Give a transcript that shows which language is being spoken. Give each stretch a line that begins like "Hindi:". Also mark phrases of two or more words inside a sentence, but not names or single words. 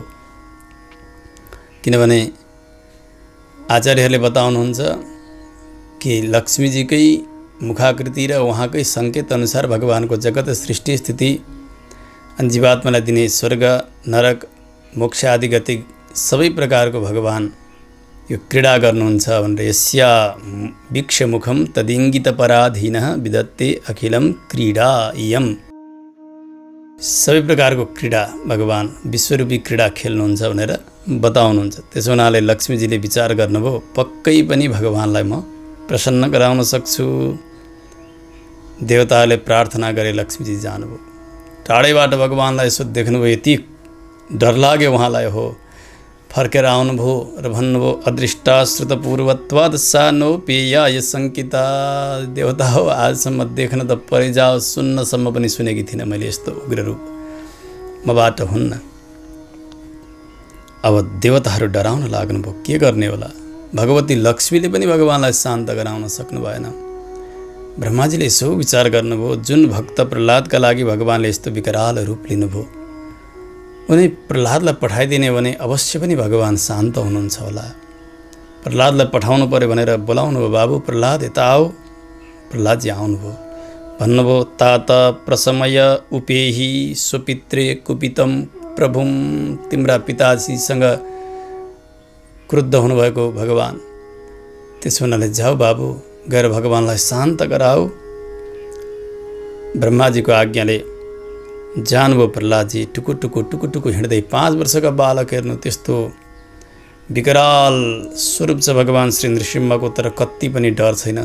Nepali: किनभने आचार्यहरूले बताउनुहुन्छ कि लक्ष्मीजीकै मुखाकृति र उहाँकै सङ्केत अनुसार भगवानको जगत सृष्टि स्थिति अनि जीवात्मालाई दिने स्वर्ग नरक मोक्ष आदि गति सबै प्रकारको भगवान यो क्रीडा गर्नुहुन्छ भनेर
Sanskrit: यस्या वीक्षमुखम तदिङ्गित पराधीनः विदत्ते अखिलम क्रीडा इयम।
Nepali: सबै प्रकारको क्रीडा भगवान विश्वरूपी क्रीडा खेल्नुहुन्छ भनेर बताउनुहुन्छ। त्यसो हुनाले लक्ष्मीजीले विचार गर्नुभयो पक्कै पनि भगवानलाई म प्रसन्न गराउन सक्छु। देवताहरूले प्रार्थना गरे, लक्ष्मीजी जानुभयो। टाढैबाट भगवानलाई यसो देख्नुभयो, यति डर लाग्यो उहाँलाई। हो फर्केर आउनुभयो र भन्नुभयो
Sanskrit: अदृष्टाश्रुतपूर्वत्वात् सा नोपेया य शङ्किता।
Nepali: देवता हो, आजसम्म देख्न त परै जाओ, सुन्नसम्म पनि सुनेकी थिइनँ मैले यस्तो उग्र रूप, मबाट हुन्न। अब देवताहरू डराउन लाग्नुभयो, के गर्ने होला? भगवती लक्ष्मीले पनि भगवानलाई शान्त गराउन सक्नु भएन। ब्रह्माजीले यसो विचार गर्नुभयो, जुन भक्त प्रह्लादका लागि भगवानले यस्तो विकराल रूप लिनुभयो, उनी प्रह्लादलाई पठाइदिने भने अवश्य पनि भगवान शान्त हुनुहुन्छ होला। प्रह्लादलाई पठाउनु पर्यो भनेर बोलाउनु भयो, बाबु प्रह्लाद यता आऊ। प्रह्लादजी आउनुभयो।
Sanskrit: भन्नुभयो तात प्रसमय उपेहि स्वपित्रे कुपितम प्रभुम।
Nepali: तिम्रा पिताजीसँग क्रुद्ध हुनुभएको भगवान, त्यसो हुनाले जाऊ बाबु, गएर भगवानलाई शान्त गराऊ। ब्रह्माजीको आज्ञाले जानुभयो प्रह्लादजी। टुकु टुकु हिँड्दै 5 वर्षका बालक हेर्नु, त्यस्तो विकराल स्वरूप छ भगवान श्री नृसिंहको, तर कति पनि डर छैन।